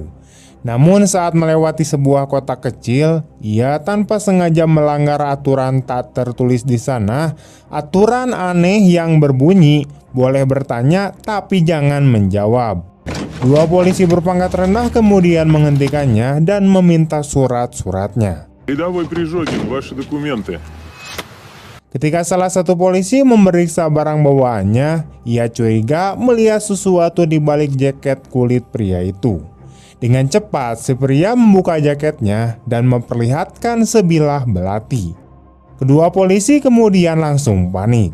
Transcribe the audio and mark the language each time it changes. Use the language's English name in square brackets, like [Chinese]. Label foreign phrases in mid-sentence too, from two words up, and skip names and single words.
[Indonesian] Namun saat melewati sebuah kota kecil, ia tanpa sengaja melanggar aturan tak tertulis di sana. Aturan aneh yang berbunyi, boleh bertanya tapi jangan menjawab. Dua polisi berpangkat rendah kemudian menghentikannya dan meminta surat-suratnya. [Russian] Рядовой Прижогин, ваши документы. [Indonesian] Ketika salah satu polisi memeriksa barang bawaannya, ia curiga melihat sesuatu di balik jaket kulit pria itu. Dengan cepat, si pria membuka jaketnya dan memperlihatkan sebilah belati. Kedua polisi kemudian langsung panik.